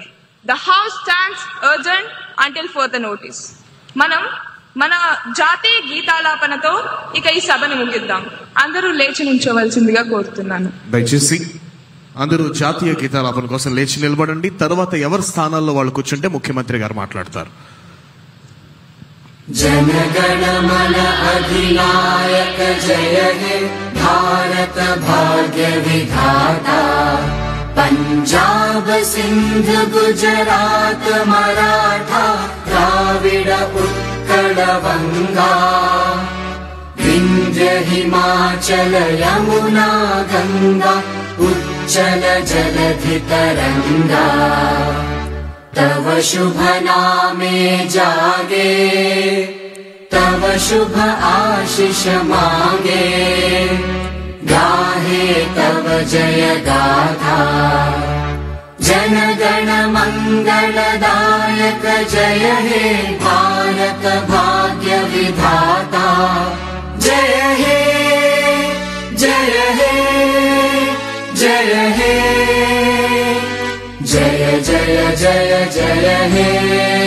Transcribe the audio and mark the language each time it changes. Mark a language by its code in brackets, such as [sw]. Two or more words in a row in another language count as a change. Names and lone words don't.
[en] The house stands adjourned until further notice. [te] మనం మన జాతీయ గీతాలాపనతో ఇక ఈ సభను ముగిద్దాం. అందరూ లేచి నుంచోవలసిందిగా కోరుతున్నాను. దయచేసి అందరూ జాతీయ గీతాలాపన కోసం లేచి నిలబడండి. తర్వాత ఎవరి స్థానాల్లో వాళ్ళు కూర్చుంటే ముఖ్యమంత్రి గారు మాట్లాడతారు. [bn] জনগণমন অধিনায়ক জয় হে ভারত ভাগ্য বিধাতা পঞ্জাব সিন্ধ গুজরাট মরাঠা দ্রাবিড় উৎকল বঙ্গ বিন্ধ্য হিমাচল যমুনা গঙ্গা উচ্ছল জলধি তরঙ্গ তব শুভ নামে জাগে তব শুভ আশিস মাগে গাহে তব জয় গাথা জনগণ মঙ্গলদায়ক জয় হে ভারত ভাগ্য বিধাতা জয় হে জয় হে জয় হে জয় জয় জয় জয় হে।